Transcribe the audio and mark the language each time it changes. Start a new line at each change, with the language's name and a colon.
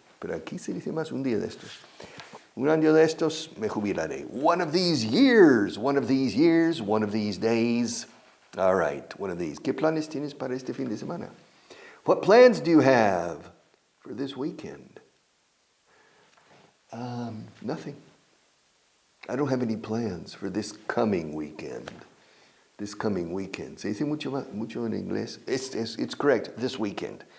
Spanish: Pero aquí se dice más un día de estos. Un año de estos me jubilaré.
English: One of these years, one of these years, one of these days. All right, one of these.
Spanish: ¿Qué planes tienes para este fin de semana?
English: What plans do you have for this weekend? Nothing. I don't have any plans for this coming weekend. This coming weekend.
Spanish: Se dice mucho en inglés.
English: It's correct. This weekend.